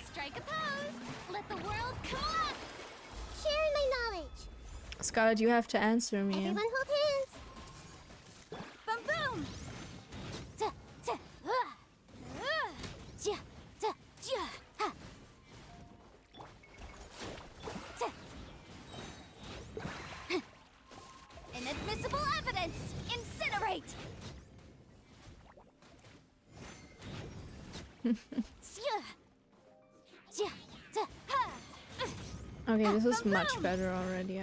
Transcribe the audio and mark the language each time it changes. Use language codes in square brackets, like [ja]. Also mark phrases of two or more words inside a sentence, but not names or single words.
[en] Strike a pose. Let the world come up. Sharing my knowledge. Scarlet, you have to answer me. Everyone hold hands. Boom boom. Ta ta. Ja ta ja. Ha. Ta. Inadmissible evidence. Incinerate. Okay, this is much better already.